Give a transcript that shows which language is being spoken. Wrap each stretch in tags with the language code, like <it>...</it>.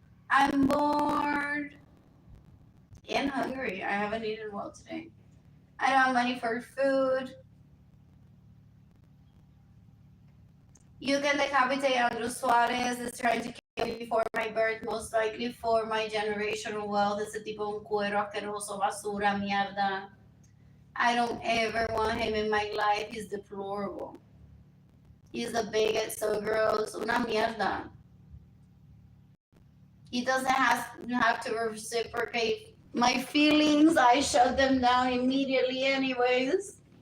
<en>I'm bored and hungry. I haven't eaten well today. I don't have money for food. You can decapitate Andrew Suarez is trying to kill me before my birth, most likely for my generational wealth.</en> <es>Ese tipo un cuero asqueroso, basura, mierda.</es> <en>I don't ever want him in my life. He's deplorable. He's a bigot, so gross.</en> <es>Una mierda.</es> <en>He doesn't have to reciprocate my feelings. I shut them down immediately anyways.</en>